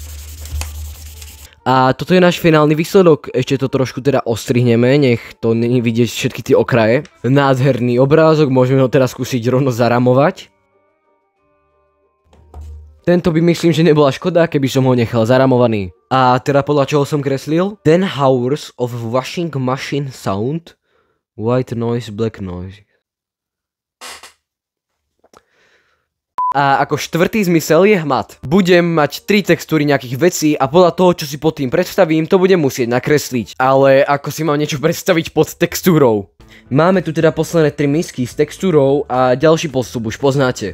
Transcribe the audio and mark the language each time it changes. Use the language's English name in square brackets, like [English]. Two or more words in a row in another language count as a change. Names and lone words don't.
[Slovak] A toto je náš finálny výsledok, ešte to trošku teda ostrihneme, nech to není vidieť všetky tie okraje. Nádherný obrázok, môžeme ho teraz skúsiť rovno zaramovať. Tento by myslím, že nebola škoda, keby som ho nechal zaramovaný. A teda podľa čoho som kreslil? [English] 10 hours of washing machine sound, white noise, black noise. [Slovak] A ako štvrtý zmysel je hmat. Budem mať 3 textúry nejakých vecí a podľa toho, čo si pod tým predstavím, to budem musieť nakresliť. Ale ako si mám niečo predstaviť pod textúrou? Máme tu teda posledné 3 misky s textúrou a ďalší postup už poznáte.